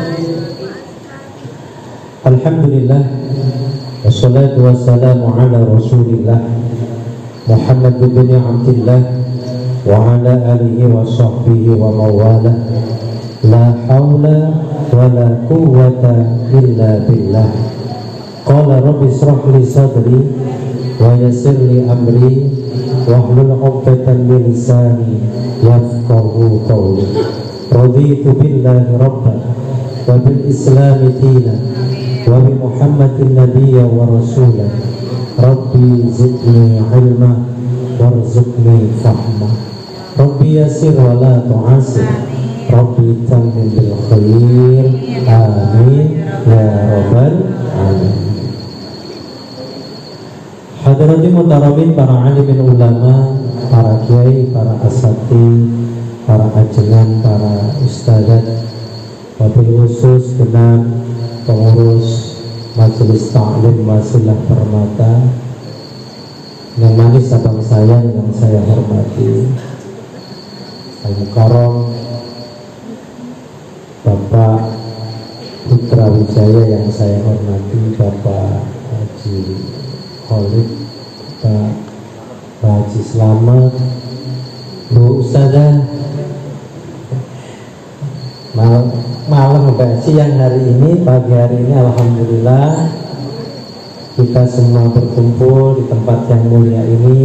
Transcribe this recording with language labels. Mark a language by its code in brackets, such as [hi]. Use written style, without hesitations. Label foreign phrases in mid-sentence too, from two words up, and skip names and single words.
[ar] الحمد لله والصلاة والسلام على رسول الله محمد بن عبد الله وعلى آله وصحبه ومن والاه. لا حول ولا قوة إلا بالله. قال رب اشرح لي صدري ويسر لي أمري واحلل عقدة من لساني يفقهوا قولي. رضيت بالله ربا وبالإسلام دينا وبمحمد نبيا ورسولا. رب زدني علما وارزقني فهما. رب يسر ولا تعسر. رب تمم بالخير آمين يا رب العالمين. حضرات المحترمين, [id] para alimin ulama, para kiai, para asati, para ajengan, para ustadzat, [ar] وبالخصوص [id] dengan pengurus majelis ta'lim Wasilah Permata, yang manis abang saya yang saya hormati, Al-Mukarram Bapak Putra Wijaya yang saya hormati, Bapak Haji Khalid, Pak Haji Slamet, Bu Ustazah, malam sampai siang hari ini, pagi hari ini, alhamdulillah kita semua berkumpul di tempat yang mulia ini.